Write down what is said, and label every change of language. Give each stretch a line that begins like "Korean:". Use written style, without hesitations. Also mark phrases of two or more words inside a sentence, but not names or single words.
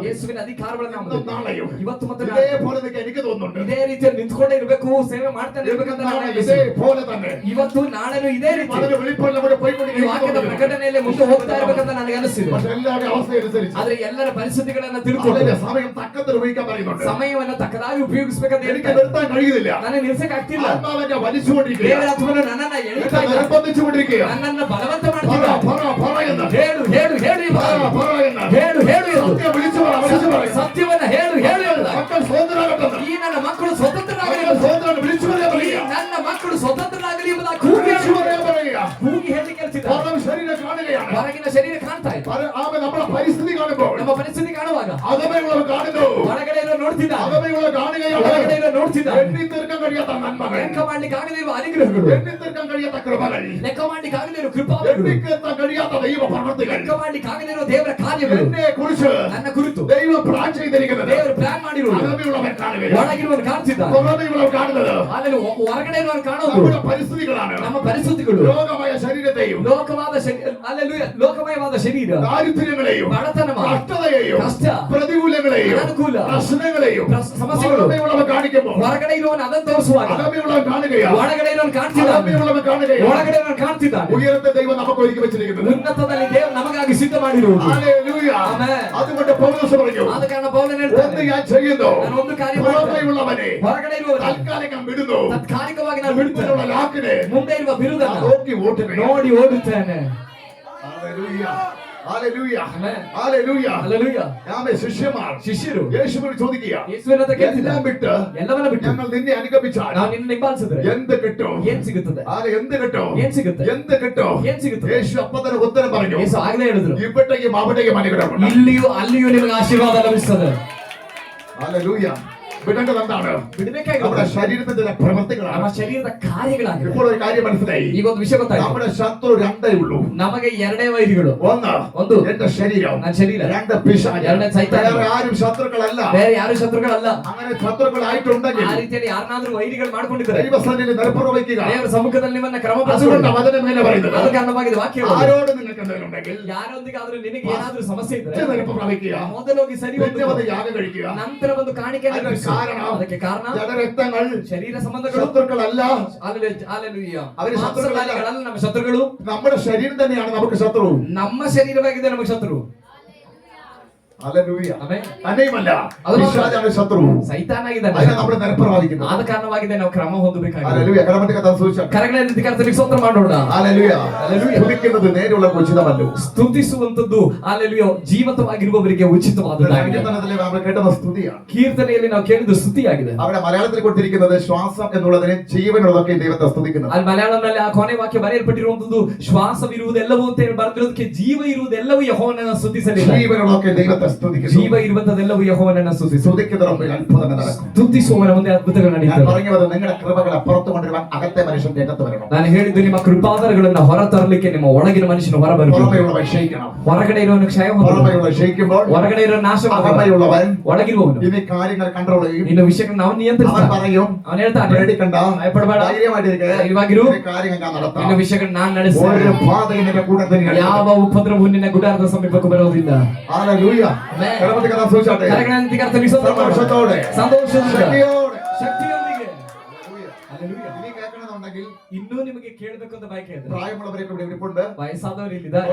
Kannada: ಯೇಸುವಿನ ಅಧಿಕಾರಗಳ
Malayalam: ഇന്നും
Kannada: ನಾಮದಲ್ಲಿ
Malayalam: നാളെയും
Kannada: ಇವತ್ತು ಮತ್ತು ನಾಳೆ
Malayalam: ഇതേപോലെ നിൽക്കാൻ എനിക്ക് തോന്നുന്നുണ്ട്.
Kannada: ಇದೇ ರೀತಿಯಲ್ಲಿ ನಿಂತ್ಕೊಂಡೇ ಇರಬೇಕು, ಸೇವೆ ಮಾಡ್ತಾನೆ ಇರಬೇಕಂತ ನಾನು ಅನಿಸುತ್ತೆ.
Malayalam: ഇതേപോലെ തന്നെ
Kannada: ಇವತ್ತು ನಾಳೆನೂ ಇದೇ ರೀತಿ
Malayalam: വളരെ വെളിപ്പാടിലൂടെ
Kannada: ಈ
Malayalam: പോയിക്കൊണ്ടിരിക്കുന്നു.
Kannada: ವಾಕ್ಯದ ಪ್ರಕಟಣೆಯಲ್ಲಿ ಮುಂದೆ ಹೋಗ್ತಾ ಇರಬೇಕಂತ ನನಗೆ ಅನಿಸಿದೆ.
Malayalam: പക്ഷേ എല്ലാവരുടെ അവസ്ഥയനുസരിച്ച്
Kannada: ಆದ್ರೆ ಎಲ್ಲರ ಪರಿಸ್ಥಿತಿಗಳನ್ನ ತಿಳ್ಕೊಂಡು
Malayalam: അതിന്റെ സമയം തക്കത്തിൽ ഉപയോഗിക്കാൻ പറയുന്നുണ്ട്.
Kannada: ಸಮಯವನ್ನು ತಕ್ಕದಾಗಿ ಉಪಯೋಗಿಸಬೇಕಂತ
Malayalam: എനിക്ക്
Kannada: ಹೇಳ್ತಾರೆ.
Malayalam: നിർത്താൻ കഴിയുന്നില്ല.
Kannada: ನನಗೆ ನಿಲ್ಸಕ್ ಆಗ್ತಿಲ್ಲ.
Malayalam: ആത്മാവിനെ വലിച്ചുകൊണ്ടിരിക്കുക.
Kannada: ದೇವರ ಆತ್ಮನು ನನ್ನನ್ನ ಎಳಿತಾ ಇದೆ.
Malayalam: നിർബന്ധിച്ചുകൊണ്ടിരിക്കുക.
Kannada: ನನ್ನನ್ನ ಬಲವಂತ
Malayalam: പറ
Kannada: ಮಾಡ್ತಿದ್ದ.
Malayalam: പറ പറ എന്ന്.
Kannada: ಹೇಳು ಹೇಳು ಹೇಳು ಈ
Malayalam: പറ
Kannada: ಮಾತು.
Malayalam: പറ എന്ന്.
Kannada: ಹೇಳು ಹೇಳು ಎಂದು.
Malayalam: സത്യം വിളിച്ചു പറ വിളിച്ചു പറ.
Kannada: ಸತ್ಯವನ್ನ ಹೇಳು ಹೇಳು ಎಂದು.
Malayalam: മക്കൾ സ്വതന്ത്രരാകട്ടെ.
Kannada: ಈ ನನ್ನ ಮಕ್ಕಳು ಸ್ವತಂತ್ರರಾಗಲಿ
Malayalam: മക്കൾ സ്വതന്ത്രരാണ് വിളിച്ചു പറയാൻ
Kannada: ಈ
Malayalam: പറയുക.
Kannada: ನನ್ನ ಮಕ್ಕಳು ಸ್ವತಂತ್ರರಾಗಲಿ ಎಂಬುದಾಗಿ ಕೂಗಿ
Malayalam: വിളിച്ചു പറയാൻ പറയുക.
Kannada: ಕೂಗಿ ಹೇಳಿ ಕೇಳ್ತಿದ್ದ.
Malayalam: പുറം ശരീരം കാണുകയാണ്.
Kannada: ಹೊರಗಿನ ಶರೀರ ಕಾಣ್ತಾ ಇದೆ.
Malayalam: ആമേൻ. നമ്മുടെ പരിസ്ഥിതി കാണുമ്പോൾ
Kannada: ನಮ್ಮ ಪರಿಸ್ಥಿತಿ ಕಾಣುವಾಗ
Malayalam: അകമയുള്ളവർ കാണുന്നു.
Kannada: ಒಳಗಡೆ ಇರೋ ನೋಡ್ತಿದ್ದ.
Malayalam: അകമയുള്ളവർ കാണുകയാണ്.
Kannada: ಒಳಗಡೆ ಇರೋ ನೋಡ್ತಿದ್ದ.
Malayalam: എണ്ണി തീർക്കാൻ കഴിയാത്ത നന്മകൾ,
Kannada: ಲೆಕ್ಕ ಮಾಡ್ಲಿಕ್ಕೆ ಆಗದೇ ಇರುವ ಅನುಗ್ರಹಗಳು,
Malayalam: എണ്ണി തീർക്കാൻ കഴിയാത്ത കൃപകൾ,
Kannada: ಲೆಕ್ಕ ಮಾಡ್ಲಿಕ್ಕೆ ಆಗದೇ ಇರೋ ಕೃಪಾವರಗಳು,
Malayalam: എണ്ണിക്കെത്താൻ കഴിയാത്ത ദൈവ പ്രവൃത്തികൾ,
Kannada: ಲೆಕ್ಕ ಮಾಡ್ಲಿಕ್ಕೆ ಆಗದೇ ಇರೋ ದೇವರ ಕಾರ್ಯಗಳು,
Malayalam: എന്നെ കുറിച്ച്
Kannada: ನನ್ನ ಕುರಿತು
Malayalam: ദൈവം പ്ലാൻ ചെയ്തിരിക്കുന്നത്
Kannada: ದೇವರು ಪ್ಲಾನ್ ಮಾಡಿರುವುದು
Malayalam: അകമയുള്ളവർ കാണുകയാണ്.
Kannada: ಒಳಗಿರುವವನು ಕಾಣ್ತಿದ್ದ.
Malayalam: പുറമെയുള്ളവർ കാണുന്നത്
Kannada: ಆಮೇಲೆ ಹೊರಗಡೆ ಇರುವವನು ಕಾಣೋದು
Malayalam: നമ്മുടെ പരിസ്ഥിതികളാണ്.
Kannada: ನಮ್ಮ ಪರಿಸ್ಥಿತಿಗಳು,
Malayalam: രോഗമായ ശരീരത്തെയും
Kannada: ಲೋಕವಾದ ಅಲ್ಲೆಲೂಯ ಲೋಕಮಯವಾದ ಶರೀರ,
Malayalam: ദാരിദ്ര്യങ്ങളെയും
Kannada: ಬಡತನ,
Malayalam: കഷ്ടതയെയും
Kannada: ಕಷ್ಟ,
Malayalam: പ്രതികൂലങ്ങളെയും
Kannada: ಅನುಕೂಲ,
Malayalam: പ്രശ്നങ്ങളെയും
Kannada: ಸಮಸ್ಯೆಗಳು
Malayalam: അകമയുള്ളവർ കാണിക്കുമ്പോൾ
Kannada: ಹೊರಗಡೆ ಇರುವವನು ಅದನ್ನು ತೋರಿಸುವಾಗ
Malayalam: അകമയുള്ളവർ കാണുകയാണ്.
Kannada: ಒಳಗಡೆ ಇರುವವನು ಕಾಣ್ತಿದ್ದ.
Malayalam: അകമയുള്ളവർ കാണുകയാണ്.
Kannada: ಒಳಗಡೆ ಇರುವವನು ಕಾಣ್ತಿದ್ದಾನೆ.
Malayalam: ഉയരത്തെ ദൈവം നമുക്ക് ഒരുക്കി വെച്ചിരിക്കുന്നത്.
Kannada: ಉನ್ನತದಲ್ಲಿ ದೇವರು ನಮಗಾಗಿ ಸಿದ್ಧ ಮಾಡಿರುವುದು.
Malayalam: ഹല്ലേലൂയ. ആമേൻ. അതുകൊണ്ട് പൗലോസ് പറഞ്ഞു,
Kannada: ಆದ ಕಾರಣ ಪೌಲನು
Malayalam: ഒന്ന്
Kannada: ಹೇಳ್ತಾನೆ,
Malayalam: ഞാൻ ചെയ്യുന്നു,
Kannada: ನಾನು ಒಂದು ಕಾರ್ಯ ಮಾಡ್ತೇನೆ.
Malayalam: പുറമെയുള്ളവനെ
Kannada: ಹೊರಗಡೆ ಇರುವವನು
Malayalam: താൽക്കാലികം വിടുന്നു,
Kannada: ತಾತ್ಕಾಲಿಕವಾಗಿ ನಾನು ಬಿಡ್ತೇನೆ.
Malayalam: മുൻപിലുള്ള ലാക്കിനെ
Kannada: ಮುಂದೆ ಇರುವ ಬಿರುದನ್ನು
Malayalam: നോക്കി ഓട്ടുകയാണ്.
Kannada: ನೋಡಿ ಓಡುತ್ತೇನೆ.
Malayalam: ഹല്ലേലൂയ. ഹല്ലേലൂയ. ആമേൻ. ഹല്ലേലൂയ.
Kannada: ಹಲ್ಲೆಲೂಯ.
Malayalam: ആമേൻ. ശിഷ്യന്മാർ
Kannada: ಶಿಷ್ಯರು
Malayalam: യേശുവിനോട് ചോദിക്കുക,
Kannada: ಯೇಸುವಿನ ಹತ್ರ ಕೇಳ್ತಿದ್ದ,
Malayalam: എല്ലാം വിട്ട്
Kannada: ಎಲ್ಲವನ್ನ ಬಿಟ್ಟು
Malayalam: ഞങ്ങൾ നിന്നെ അനുഗമിച്ചാൽ
Kannada: ನಾವು ನಿನ್ನ ಹಿಂಬಾಲಿಸಿದ್ರೆ
Malayalam: എന്ത് കിട്ടും?
Kannada: ಏನ್ ಸಿಗುತ್ತದೆ?
Malayalam: എന്ത് കിട്ടും?
Kannada: ಏನ್ ಸಿಗುತ್ತೆ?
Malayalam: എന്ത് കിട്ടും?
Kannada: ಏನ್ ಸಿಗುತ್ತದೆ?
Malayalam: യേശു അപ്പൊ തന്നെ ഉത്തരം പറഞ്ഞു,
Kannada: ಯೇಸು ಆಗ್ಲೇ ಹೇಳಿದ್ರು,
Malayalam: ഇവിടേക്കും അവിടേക്കും അനുഗ്രഹമുണ്ട്.
Kannada: ಇಲ್ಲಿಯೂ ಅಲ್ಲಿಯೂ ನಿಮಗೆ ಆಶೀರ್ವಾದ ಲಭಿಸುತ್ತದೆ.
Malayalam: ഹല്ലേലൂയ. വിടേണ്ടത് എന്താണ്?
Kannada: ಬಿಡಬೇಕಾಗಿರೋದು
Malayalam: നമ്മുടെ ശരീരത്തിന്റെ ചില പ്രവൃത്തികളാണ്.
Kannada: ನಮ್ಮ ಶರೀರದ ಕಾರ್ಯಗಳಾಗಿದೆ.
Malayalam: ഇപ്പോൾ ഒരു കാര്യം മനസ്സിലായി.
Kannada: ಈಗ ಒಂದು ವಿಷಯ ಗೊತ್ತಾಯ್ತು.
Malayalam: നമ്മുടെ ശത്രു രണ്ടേ ഉള്ളൂ.
Kannada: ನಮಗೆ ಎರಡೇ ವೈರಿಗಳು.
Malayalam: ഒന്ന്
Kannada: ಒಂದು
Malayalam: എന്റെ ശരീരം,
Kannada: ನನ್ನ ಶರೀರ,
Malayalam: രണ്ട് പിശാച്.
Kannada: ಎರಡನೇ ಸೈತಾನ.
Malayalam: വേറെ ആരും ശത്രുക്കളല്ല.
Kannada: ಬೇರೆ ಯಾರು ಶತ್ರುಗಳಲ್ಲ.
Malayalam: അങ്ങനെ ശത്രുക്കളായിട്ടുണ്ടെങ്കിൽ
Kannada: ಆ ರೀತಿಯಲ್ಲಿ ಯಾರನ್ನಾದ್ರೂ ವೈರಿಗಳು ಮಾಡ್ಕೊಂಡಿದ್ದಾರೆ,
Malayalam: ദൈവസന്നിധിയിൽ നിലപ്പുറവയ്ക്കുക.
Kannada: ದೇವರ ಸಮ್ಮುಖದಲ್ಲಿ ನಿಮ್ಮನ್ನ ಕ್ರಮ
Malayalam: അതുകൊണ്ട് വചനം മേലെ പറയുന്നത്,
Kannada: ಅದು ಕಾರಣವಾಗಿದೆ ವಾಕ್ಯ ಹೇಳೋದು.
Malayalam: ആരോട് നിങ്ങൾക്ക് എന്തെങ്കിലും ഉണ്ടെങ്കിൽ
Kannada: ಯಾರೊಂದಿಗಾದ್ರೂ ನಿನಗೆ ಏನಾದ್ರೂ ಸಮಸ್ಯೆ ಇದ್ರೆ
Malayalam: നിലപ്പുറവയ്ക്കുക.
Kannada: ಮೊದಲು ಹೋಗಿ ಸರಿ
Malayalam: പിന്നെ
Kannada: ಹೊಂದು,
Malayalam: വന്ന് യാഗം കഴിക്കുക.
Kannada: ನಂತರ ಒಂದು ಕಾಣಿಕೆ
Malayalam: അതിന്റെ
Kannada: ಅರ್ಪಿಸು.
Malayalam: കാരണം
Kannada: ಅದಕ್ಕೆ ಕಾರಣ
Malayalam: ജഡരക്തങ്ങൾ
Kannada: ಶರೀರ ಸಂಬಂಧಗಳು
Malayalam: ശത്രുക്കളല്ല.
Kannada: ಹಲ್ಲೆಲೂಯಾ.
Malayalam: അവര് ശത്രുക്കളല്ല.
Kannada: ಮಾಂಸಗಳಲ್ಲ ನಮ್ಮ ಶತ್ರುಗಳು.
Malayalam: നമ്മുടെ ശരീരം തന്നെയാണ് നമുക്ക് ശത്രു.
Kannada: ನಮ್ಮ ಶರೀರವಾಗಿದೆ ನಮಗೆ ಶತ್ರು.
Malayalam: ഹല്ലേലൂയ.
Kannada: ಆಮೆನ್.
Malayalam: തന്നെയുമല്ല, അത് പിശാചാണ് ശത്രു.
Kannada: ಸೈತಾನಾಗಿದ್ದಾನೆ.
Malayalam: അതിനെ നമ്മൾ നിലപ്പുറവാദിക്കുന്നത്.
Kannada: ಆದ ಕಾರಣವಾಗಿದೆ ನಾವು ಕ್ರಮ ಹೊಂದಬೇಕಾಗಿದೆ.
Malayalam: ഹല്ലേലൂയ. കരമറ്റ കഥ സൂക്ഷിച്ചാൽ
Kannada: ಕರಗಳ ರೀತಿ ಕರ್ತನಿಗೆ ಸ್ತೋತ್ರ ಮಾಡೋಣ.
Malayalam: ഹല്ലേലൂയ. ഹല്ലേലൂയ. സ്തുതിക്കുന്നത് നേരെയുള്ള ഉചിതമല്ലോ.
Kannada: ಸ್ತುತಿಸುವಂತದ್ದು ಹಲ್ಲೆಲೂಯಾ ಜೀವಂತವಾಗಿರುವವರಿಗೆ ಉಚಿತವಾದದ್ದಾಗಿದೆ.
Malayalam: കീർത്തനത്തിലെ നമ്മൾ കേട്ടത് സ്തുതിയാണ്.
Kannada: ಕೀರ್ತನೆಯಲ್ಲಿ ನಾವು ಕೇಳಿದ್ದು ಸ್ತುತಿಯಾಗಿದೆ.
Malayalam: അവിടെ മലയാളത്തിൽ കൊടുത്തിരിക്കുന്നത് ശ്വാസം എന്നുള്ളതിനെ ജീവനുള്ളതൊക്കെ ദൈവത്തെ സ്തുതിക്കുന്നത്.
Kannada: ಅಲ್ಲಿ ಮಲಯಾಳಂನಲ್ಲಿ ಆ ಕೊನೆ ವಾಕ್ಯ ಬರೆಯಲ್ಪಟ್ಟಿರುವಂತದ್ದು ಶ್ವಾಸವಿರುವುದೆಲ್ಲವೂ ಅಂತ ಹೇಳಿ ಬರೆದಿರೋದಕ್ಕೆ ಜೀವ ಇರುವುದೆಲ್ಲವೂ ಯೆಹೋವನನ್ನು ಸ್ತುತಿಸಲಿಲ್ಲ.
Malayalam: ജീവനുള്ളതൊക്കെ ദൈവത്തെ സ്തുതിക്കുന്നു.
Kannada: ಜೀವ ಇರುವಂತದೆಲ್ಲವೂ ಯೆಹೋವನನ್ನು ಸ್ತುತಿಸು.
Malayalam: സ്തുതിക്കുന്നതിന് മുമ്പിൽ അത്ഭുതങ്ങൾ നടക്കും.
Kannada: ಸ್ತುತಿಸುವವನ ಮುಂದೆ ಅದ್ಭುತಗಳು
Malayalam: ഞാൻ
Kannada: ನಡೆಯುತ್ತವೆ.
Malayalam: പറഞ്ഞത് നിങ്ങളുടെ കൃപകൾ അപ്പുറത്ത് കൊണ്ടുവരുവാൻ അകത്തെ മനുഷ്യന്റെ അകത്ത് വരണം.
Kannada: ನಾನು ಹೇಳಿದ್ದು ನಿಮ್ಮ ಕೃಪಾವರಗಳನ್ನ ಹೊರ ತರಲಿಕ್ಕೆ ನಿಮ್ಮ ಒಳಗಿನ ಮನುಷ್ಯನು ಹೊರ ಬರಬೇಕು.
Malayalam: പുറമെയുള്ളവൻ ക്ഷയിക്കണം.
Kannada: ಹೊರಗಡೆ ಇರೋನು ಕ್ಷಯ ಹೊಂದಬೇಕು.
Malayalam: പുറമെയുള്ളവൻ ക്ഷയിക്കുമ്പോൾ
Kannada: ಹೊರಗಡೆ ಇರೋ ನಾಶ
Malayalam: അകമയുള്ളവൻ
Kannada: ಒಳಗಿರುವವನು
Malayalam: ഇനി കാര്യങ്ങൾ കൺട്രോൾ ചെയ്യും.
Kannada: ಇನ್ನು ವಿಷಯಗಳನ್ನ ಅವನು
Malayalam: അവൻ
Kannada: ನಿಯಂತ್ರಿಸ್ತಾನೆ.
Malayalam: പറയും,
Kannada: ಅವನು ಹೇಳ್ತಾನೆ,
Malayalam: പേടിക്കണ്ട,
Kannada: ಭಯಪಡಬೇಡ,
Malayalam: ധൈര്യമായിട്ടിരിക്കുക,
Kannada: ಧೈರ್ಯವಾಗಿರು,
Malayalam: ഈ കാര്യങ്ങൾ ഞാൻ നടത്താം.
Kannada: ಇನ್ನು ವಿಷಯಗಳನ್ನ ನಾನು
Malayalam: ഒരു
Kannada: ನಡೆಸ್ತೇನೆ.
Malayalam: ബാധയും നിന്റെ കൂടെ തന്നെയാണ്.
Kannada: ಯಾವ ಉಪದ್ರವವು ನಿನ್ನ ಗುಡಾರದ ಸಮೀಪಕ್ಕೂ ಬರೋದಿಲ್ಲ.
Malayalam: ഹല്ലേലൂയ. ആമേൻ. കരമറ്റ കഥ സൂക്ഷിച്ചാട്ടെ.
Kannada: ಕರಗಳ ರೀತಿ ಕರ್ತನಿಗೆ ಸ್ತೋತ್ರ ಮಾಡೋಣ.
Malayalam: സന്തോഷത്തോടെ,
Kannada: ಸಂತೋಷದಿಂದ,
Malayalam: ശക്തിയോടെ,
Kannada: ಶಕ್ತಿಯೊಂದಿಗೆ. Hallelujah.
Malayalam: ഇനി കേൾക്കണമെന്നുണ്ടെങ്കിൽ
Kannada: ಇನ್ನೂ ನಿಮಗೆ ಕೇಳಬೇಕು ಅಂತ ಬಯಕೆ ಇದೆ.
Malayalam: പ്രായമുള്ളവരൊക്കെ ഇവിടെ ഇരിപ്പുണ്ട്.
Kannada: ವಯಸ್ಸಾದವರು ಇಲ್ಲಿದ್ದಾರೆ.